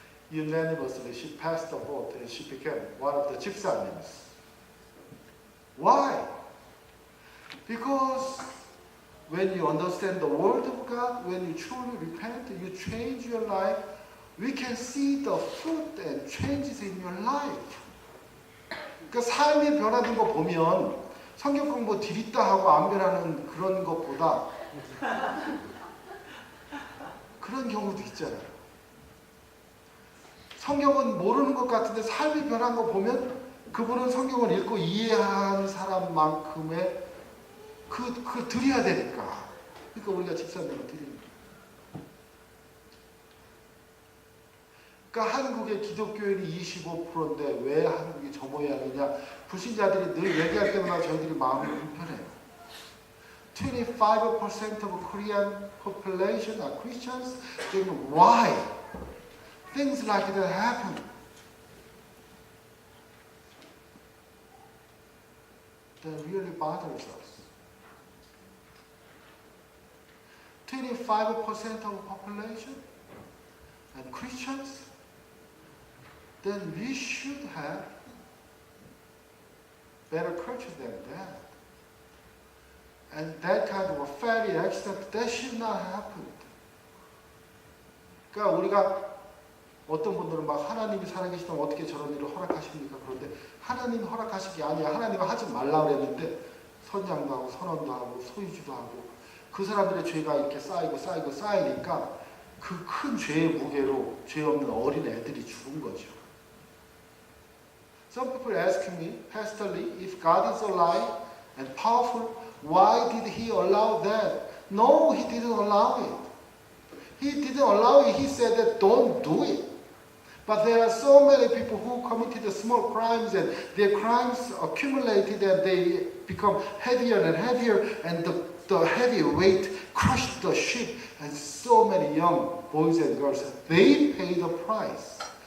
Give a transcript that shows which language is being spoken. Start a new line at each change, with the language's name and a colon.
English: Unanimously, she passed the vote and she became one of the 집사님s. Why? Because when you understand the Word of God, when you truly repent, you change your life, we can see the fruit and changes in your life.
Korean: 그러니까 삶이 변화된 거 보면 성경 공부 디리다 하고 안 변하는 그런 것보다 그런 경우도 있잖아요. 성경은 모르는 것 같은데 삶이 변한 거 보면 그분은 성경을 읽고 이해한 사람만큼의 그 드려야 되니까. 그러니까 우리가 집사님을 드리는 거예요. 그러니까 한국의 기독교인이 25%인데 왜 한국이 저 모양이냐. 불신자들이 늘 얘기할 때마다 저희들이 마음이 불편해요.
English: 25% of Korean population are Christians. Then why things like that happen? That really bothers us. 25% of population and Christians, then we should have better culture than that. And that kind of a fatty accident, that should not happen.
Korean: 그러니까 우리가 어떤 분들은 막 하나님이 살아계시다면 어떻게 저런 일을 허락하십니까? 그런데 하나님이 허락하신 게 아니야. 하나님이 하지 말라 그랬는데 선장도 하고 선원도 하고 소유주도 하고 그 사람들의 죄가 이렇게 쌓이니까 그 큰 죄의 무게로 죄 없는 어린 애들이 죽은 거죠.
English: Some people ask me, Pastor Lee, if God is alive and powerful, why did He allow that? No, He didn't allow it. He didn't allow it. He said that don't do it. But there are so many people who committed small crimes and their crimes accumulated and they become heavier and heavier and the heavy weight crushed the ship and so many young boys and girls, they pay the price.